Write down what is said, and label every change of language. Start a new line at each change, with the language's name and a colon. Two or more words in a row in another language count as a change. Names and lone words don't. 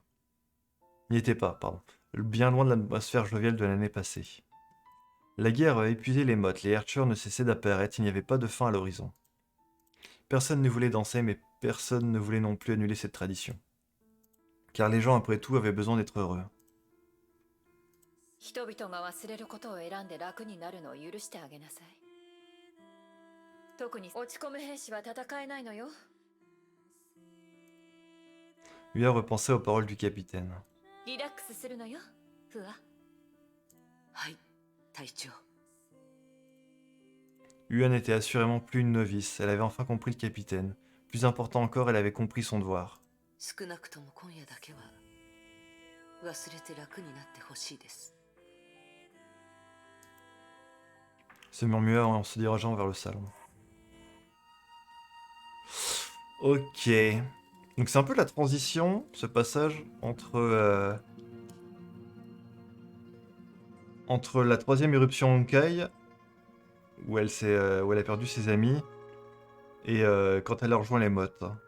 French: N'y était pas, pardon. Bien loin de l'atmosphère joviale de l'année passée. La guerre avait épuisé les mottes, les Hercher ne cessaient d'apparaître, il n'y avait pas de fin à l'horizon. Personne ne voulait danser, mais personne ne voulait non plus annuler cette tradition. Car les gens, après tout, avaient besoin d'être heureux.
Japanese: 人々が忘れることを選んで楽になるのを許してあげなさい。特に落ち込む兵士は戦えないのよ。
French: Ua repensait aux paroles du capitaine.
Japanese: リラックスするのよ、フア。はい、隊長。
French: Ua n'était assurément plus une novice, elle avait enfin compris le capitaine. Plus important encore, elle avait compris son devoir.
Japanese: 少なくとも今夜だけは忘れて楽になってほしいです。
French: Se murmura en se dirigeant vers le salon. Ok. Donc c'est un peu la transition, ce passage, entre la troisième éruption Honkai, où elle a perdu ses amis, et quand elle a rejoint les mottes.